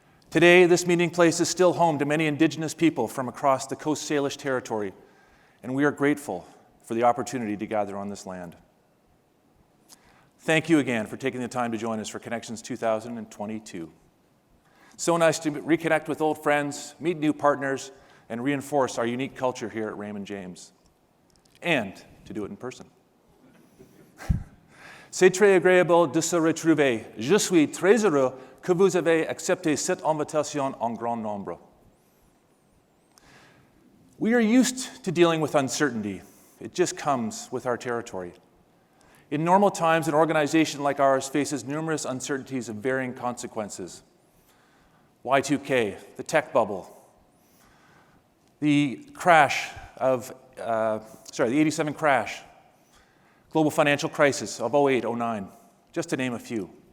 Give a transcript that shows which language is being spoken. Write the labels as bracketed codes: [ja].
[en] Today, this meeting place is still home to many Indigenous people from across the Coast Salish territory, and we are grateful for the opportunity to gather on this land. Thank you again for taking the time to join us for Connections 2022. So nice to reconnect with old friends, meet new partners, and reinforce our unique culture here at Raymond James. And to do it in person. [fr] C'est très agréable de se retrouver. Je suis très heureux que vous avez accepté cette invitation en grand nombre. [en] We are used to dealing with uncertainty. It just comes with our territory. In normal times, an organization like ours faces numerous uncertainties of varying consequences. Y2K, the tech bubble, the crash of, the 87 crash, global financial crisis of 08, 09, just to name a few.